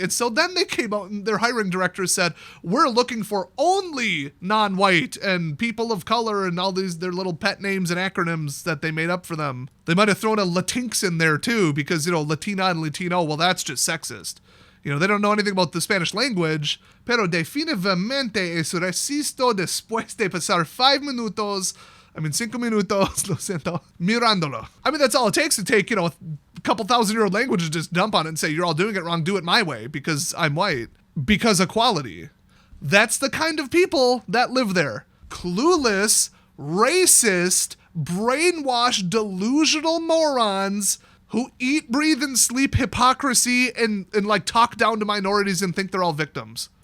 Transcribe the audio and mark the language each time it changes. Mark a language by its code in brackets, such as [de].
[en] And so then they came out and their hiring director said, we're looking for only non-white and people of color and all these, their little pet names and acronyms that they made up for them. They might have thrown a Latinx in there too, because, Latina and Latino, well, that's just sexist. They don't know anything about the Spanish language. [es] Pero definitivamente es racista después de pasar 5 minutos 5 minutos, lo siento, mirándolo. [en] I mean, that's all it takes to take, a couple 1,000-year-old language and just dump on it and say, you're all doing it wrong, do it my way, because I'm white. Because equality. That's the kind of people that live there. Clueless, racist, brainwashed, delusional morons who eat, breathe, and sleep hypocrisy and like talk down to minorities and think they're all victims.